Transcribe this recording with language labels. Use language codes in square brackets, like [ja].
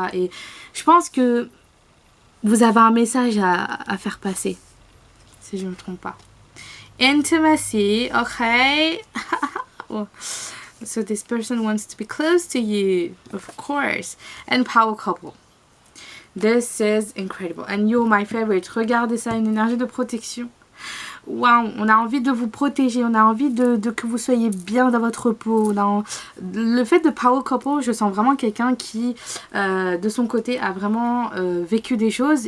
[fr] Et je pense que vous avez un message à faire passer, si je ne me trompe pas. [en] Intimacy, okay. Oh. So this person wants to be close to you, of course. And power couple. This is incredible. And you're my favorite. [fr] Regardez ça, une énergie de protection. Waouh, on a envie de vous protéger, on a envie de que vous soyez bien dans votre peau. Le fait de power couple, je sens vraiment quelqu'un qui, de son côté, a vraiment vécu des choses.